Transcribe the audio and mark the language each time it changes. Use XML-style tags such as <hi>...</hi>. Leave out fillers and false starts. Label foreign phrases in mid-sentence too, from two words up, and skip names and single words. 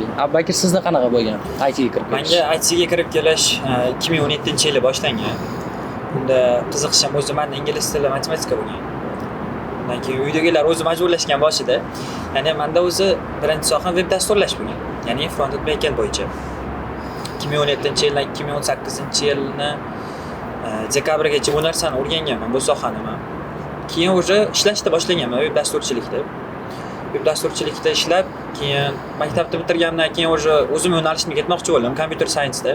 <uz>Abubakir, sizda qanaqa bo'lgan IT ga kirib kelish? Menga IT ga kirib kelish 2017-yili boshlangan. unda qiziqishim o'zi menda ingliz tili matematika bo'lgan. Undan keyin uydagilar o'zi majburlashgan boshida. Ya'ni menda o'zi birinchi soham veb dasturlash bo'lgan. Ya'ni</uz> <en>front-end back-end</en> <uz>bo'yicha. 2017-yildan 2018-yilni dekabrgacha bu narsani o'rganganman, bu sohani men. Keyin o'sha ishlashni boshlaganman veb dasturchilikda. Veb dasturchilikda ishlab, keyin maktabni bitirgandan keyin o'sha o'zim yo'nalishimga ketmoqchi bo'ldim,</uz> <en>computer science</en> <uz>da.</uz>